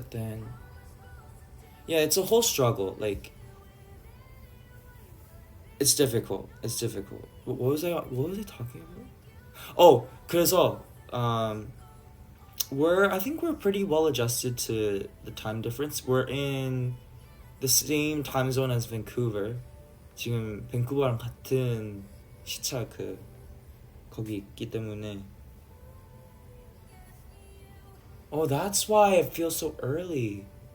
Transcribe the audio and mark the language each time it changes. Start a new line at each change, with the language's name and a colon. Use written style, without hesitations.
English: But then, yeah, it's a whole struggle. Like, it's difficult. It's difficult. What was I talking about? Oh, 그래서 I think we're pretty well adjusted to the time difference. We're in the same time zone as Vancouver.
Korean: 지금 밴쿠버랑 같은 시차 거기 있기 때문에.
English: Oh, that's why it feels so early.